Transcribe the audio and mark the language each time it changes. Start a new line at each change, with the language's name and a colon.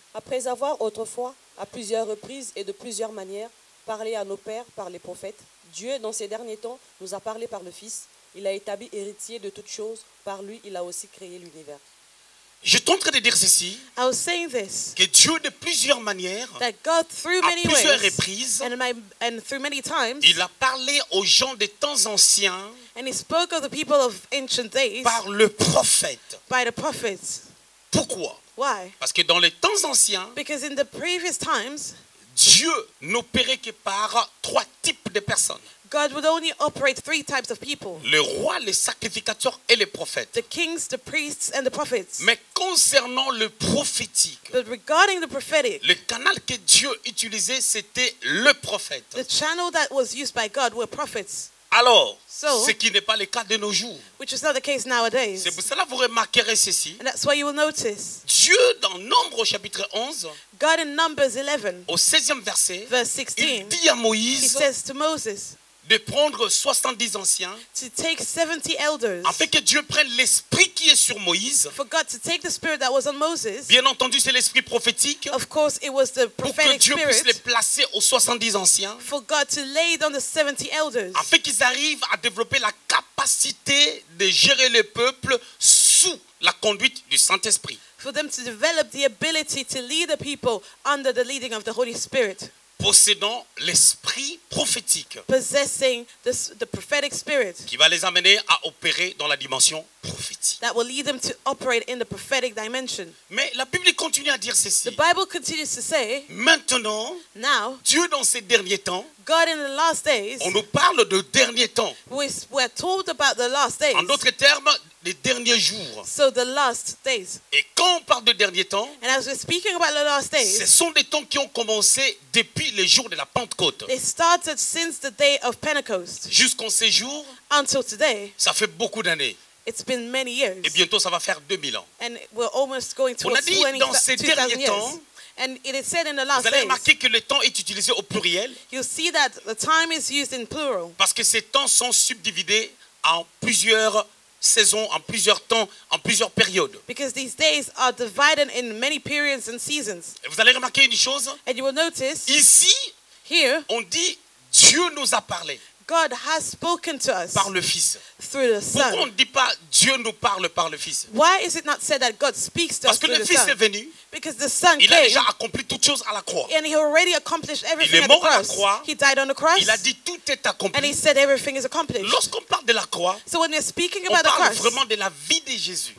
French: Après avoir autrefois, à plusieurs reprises et de plusieurs manières, parlé à nos pères par les prophètes, Dieu, dans ces derniers temps, nous a parlé par le Fils. Il a établi héritier de toutes choses. Par lui, il a aussi créé l'univers. Je suis en train de dire ceci,
English: I was saying this,
French: que Dieu de plusieurs manières,
English: that God through
French: à
English: many
French: plusieurs
English: ways
French: reprises,
English: and through many times,
French: il a parlé aux gens des temps anciens
English: and he spoke of the people of ancient days
French: par le prophète.
English: by the prophets.
French: Pourquoi?
English: Why?
French: Parce que dans les temps anciens,
English: Because in the previous times,
French: Dieu n'opérait que par trois types de personnes.
English: God would only operate 3 types of people:
French: le roi, les sacrificateurs et les prophètes.
English: the kings, the priests, and the prophets.
French: Mais concernant le prophétique,
English: But regarding the prophetic,
French: le canal que Dieu utilisait, c'était le prophète.
English: the channel that was used by God were prophets,
French: Alors,
English: So-
French: ce qui n'est pas le cas de nos jours.
English: which is not the case nowadays.
French: C'est pour cela que vous remarquerez ceci.
English: And that's why you will notice
French: Dieu, dans Nombre au chapitre 11,
English: God in Numbers 11,
French: au 16e verset,
English: verse
French: il
English: 16,
French: dit à
English: he
French: Moïse
English: says to Moses
French: de prendre 70 anciens,
English: to take 70 elders,
French: afin que Dieu prenne l'esprit qui est sur Moïse.
English: for God to take the spirit that was on Moses.
French: Bien entendu, c'est l'esprit prophétique,
English: Of course, it was the
French: pour que
English: prophetic
French: Dieu puisse les
English: spirit,
French: placer aux 70 anciens,
English: for God to lay it on the 70 elders,
French: afin qu'ils arrivent à développer la capacité de gérer le peuple sous la conduite du Saint-Esprit.
English: for them to develop the ability to lead the people under the leading of the Holy Spirit,
French: Possédant l'esprit prophétique
English: possessing the prophetic spirit
French: qui va les amener à opérer dans la dimension prophétique.
English: that will lead them to operate in the prophetic dimension.
French: Mais la Bible continue à dire
English: The
French: ceci.
English: Bible continues to say,
French: Maintenant,
English: now,
French: Dieu dans ces derniers temps,
English: God in the last days,
French: on nous parle de derniers temps.
English: we're told about the last days,
French: En d'autres termes, les derniers jours.
English: so the last days.
French: Et quand on parle de derniers temps,
English: And as we're speaking about the last
French: ce
English: days,
French: sont des temps qui ont commencé depuis les jours de la Pentecôte.
English: they started since the day of Pentecost
French: Jusqu'en ces jours,
English: until today.
French: ça fait beaucoup d'années.
English: It's been many years,
French: Et bientôt, ça va faire 2000 ans.
English: and we're almost going
French: On a
English: towards
French: dit
English: 20,
French: dans ces
English: 2000
French: derniers
English: years.
French: temps,
English: And it is said in the
French: vous
English: last
French: allez
English: days,
French: remarquer que le temps est utilisé au pluriel
English: you'll see that the time is used in plural,
French: parce que ces temps sont subdividés en plusieurs saisons, en plusieurs temps, en plusieurs périodes.
English: because these days are divided in many periods and seasons.
French: Et vous allez remarquer une chose,
English: And you will notice
French: ici,
English: here,
French: on dit Dieu nous a parlé
English: God has spoken to us
French: par le Fils.
English: through the
French: Pourquoi on
English: Son.
French: ne dit pas Dieu nous parle par le Fils?
English: Why is it not said that God speaks to
French: Parce
English: us
French: que
English: through
French: le
English: the
French: Fils est
English: Son?
French: venu,
English: Because the Son
French: il a
English: came
French: déjà accompli toutes choses à la croix.
English: and he already accomplished everything
French: est
English: at the
French: mort à la
English: cross.
French: croix.
English: He died on the cross
French: Il a dit tout est
English: and he
French: accompli.
English: said everything is accomplished.
French: Lorsqu'on parle de la croix,
English: So when we're speaking
French: on
English: about the
French: parle
English: cross,
French: vraiment de la vie de Jésus.